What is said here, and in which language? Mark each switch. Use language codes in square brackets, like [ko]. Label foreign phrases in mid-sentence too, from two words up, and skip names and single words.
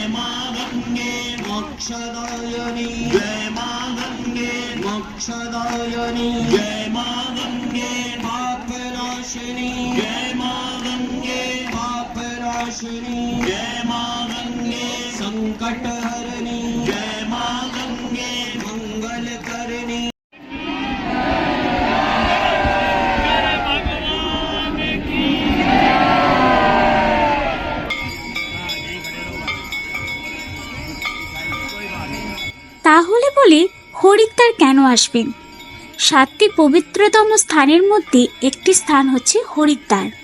[hi] मां गंगे मोक्षदायिनी जय मां गंगे मोक्षदायिनी जय मां गंगे पापनाशिनी जय मां गंगे पापनाशिनी जय मां गंगे संकटहरणी जय मां गंगे मंगलकरणी। [bn] তাহলে বলি হরিদ্বার কেন আসবেন? 7টি পবিত্রতম স্থানের মধ্যে একটি স্থান হচ্ছে হরিদ্বার।